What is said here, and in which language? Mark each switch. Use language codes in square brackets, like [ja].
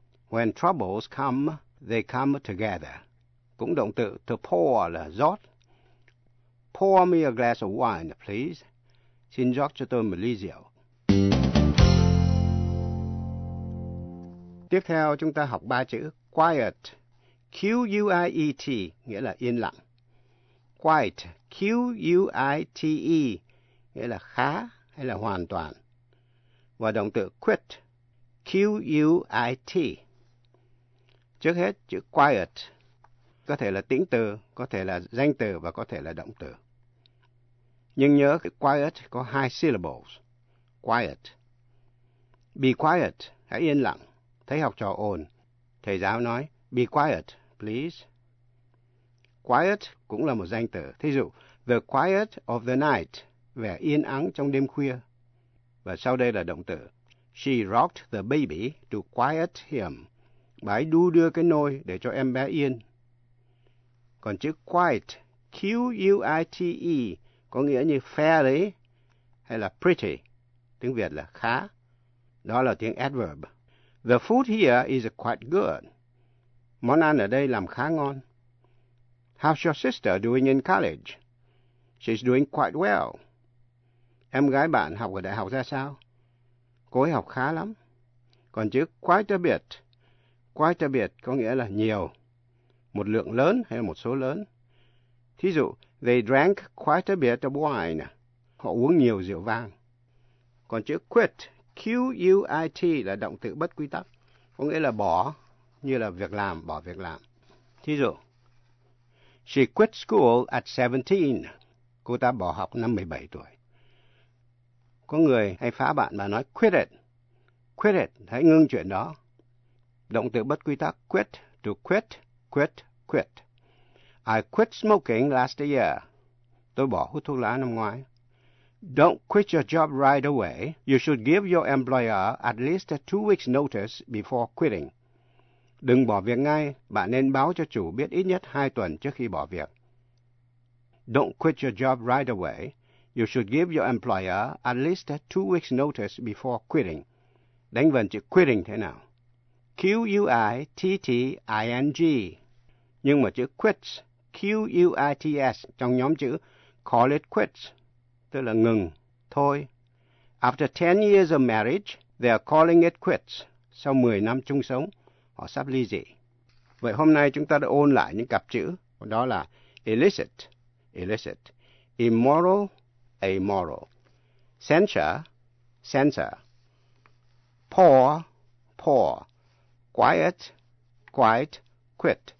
[en] When troubles come, they come together. [vi] Cũng động từ to pour là rót. [en] Pour me a glass of wine, please. [vi] Xin rót cho tôi một ly rượu. Tiếp theo chúng ta học ba chữ quiet. Q-U-I-E-T nghĩa là yên lặng. Quite, Q-U-I-T-E nghĩa là khá hay là hoàn toàn. Và động từ quit, Q-U-I-T. Trước hết, chữ quiet có thể là tĩnh từ, có thể là danh từ và có thể là động từ. Nhưng nhớ quiet có hai syllables. Quiet. [en] Be quiet, [vi] hãy yên lặng. Thấy học trò ồn, thầy giáo nói, [en] be quiet, please. [vi] Quiet cũng là một danh từ. Thí dụ, [en] the quiet of the night, [vi] vẻ yên ắng trong đêm khuya. Và sau đây là động từ. [en] She rocked the baby to quiet him. [vi] Bà ấy đu đưa cái nôi để cho em bé yên. Còn chữ quiet, Q-U-I-T-E, có nghĩa như fair đấy, hay là pretty, tiếng Việt là khá. Đó là tiếng adverb. [en] The food here is quite good. [vi] Món ăn ở đây làm khá ngon. [en] How's your sister doing in college? She's doing quite well. [vi] Em gái bạn học ở đại học ra sao? Cô ấy học khá lắm. Còn chữ quite a bit. Quite a bit có nghĩa là nhiều. Một lượng lớn hay một số lớn. Thí dụ, [en] they drank quite a bit of wine. [vi] Họ uống nhiều rượu vang. Còn chữ quit, Q-U-I-T là động từ bất quy tắc. Có nghĩa là bỏ, như là việc làm, bỏ việc làm. Thí dụ, [en] she quit school at 17. [vi] Cô ta bỏ học năm 17 tuổi. Có người hay phá bạn mà nói [en] quit it. Quit it, [vi] hãy ngưng chuyện đó. Động từ bất quy tắc quit, to quit, quit, quit. [en] I quit smoking last year. [vi] Tôi bỏ hút thuốc lá năm ngoái. [en] Don't quit your job right away. You should give your employer at least 2 weeks notice before quitting. [vi] Đừng bỏ việc ngay, bạn nên báo cho chủ biết ít nhất 2 tuần trước khi bỏ việc. [en] Don't quit your job right away. You should give your employer at least 2 weeks notice before quitting. [vi] Đánh vần chữ quitting thế nào? Q-U-I-T-T-I-N-G. Nhưng mà chữ quits, Q-U-I-T-S, trong nhóm chữ [en] call it quits, [vi] tức là ngừng, thôi. [en] After 10 years of marriage, they are calling it quits. [vi] Sau 10 năm chung sống, họ sắp ly dị. Vậy hôm nay chúng ta đã ôn lại những cặp chữ, đó là illicit, illicit, immoral, amoral, censure, censor, poor, poor, quiet, quiet, quit.